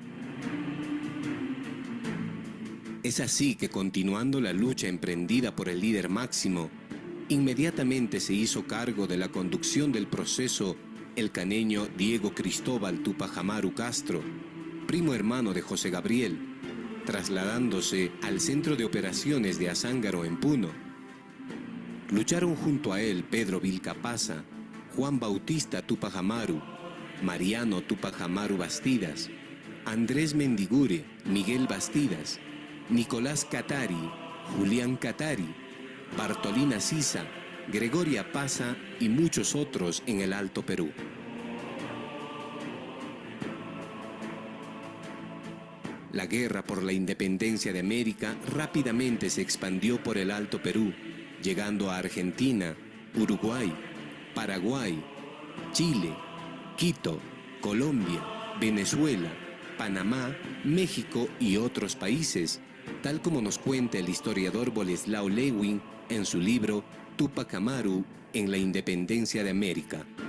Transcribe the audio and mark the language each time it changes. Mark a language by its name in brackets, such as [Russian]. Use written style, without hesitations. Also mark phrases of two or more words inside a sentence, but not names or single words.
[Spanish] Es así que, continuando la lucha emprendida por el líder máximo, inmediatamente se hizo cargo de la conducción del proceso el caneño Diego Cristóbal Túpac Amaru Castro, primo hermano de José Gabriel, trasladándose al centro de operaciones de Azángaro en Puno. Lucharon junto a él Pedro Vilcapasa, Juan Bautista Túpac Amaru, Mariano Túpac Amaru Bastidas, Andrés Mendigure, Miguel Bastidas, Nicolás Catari, Julián Catari, Bartolina Sisa, Gregoria Pasa y muchos otros en el Alto Perú. La guerra por la independencia de América rápidamente se expandió por el Alto Perú, llegando a Argentina, Uruguay, Paraguay, Chile, Quito, Colombia, Venezuela, Panamá, México y otros países, tal como nos cuenta el historiador Boleslao Lewin en su libro Túpac Amaru en la Independencia de América.